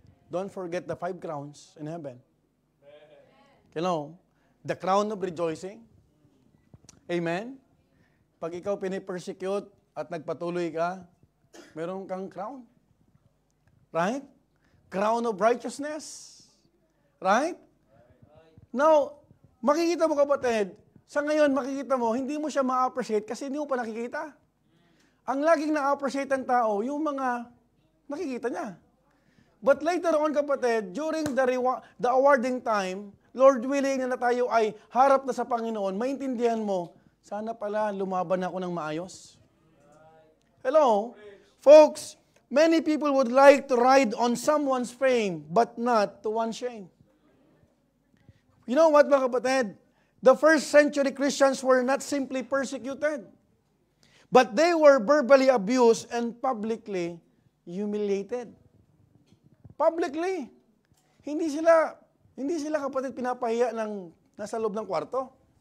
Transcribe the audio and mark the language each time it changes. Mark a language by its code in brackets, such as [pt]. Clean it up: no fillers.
[en] Don't forget the 5 crowns in heaven. You know, the crown of rejoicing. Amen? [tl] Pag ikaw pinipersecute at nagpatuloy ka, meron kang crown. Right? [en] Crown of righteousness. Right? [tl] Now, makikita mo kapatid, sa ngayon makikita mo, hindi mo siya ma-appreciate kasi hindi mo pa nakikita. Ang laging na-appreciate ng tao, yung mga Nakikita niya. But later on, kapatid, [en] during the awarding time, [tl] Lord willing na tayo ay harap na sa Panginoon, maintindihan mo, sana pala lumaban ako ng maayos. Hello? [en] Folks, many people would like to ride on someone's fame, but not to one's shame. You know what, mga kapatid? The first century Christians were not simply persecuted, but they were verbally abused and publicly humiliated. Publicly. [tl] Hindi sila kapatid pinapahiya ng nasa loob ng kwarto.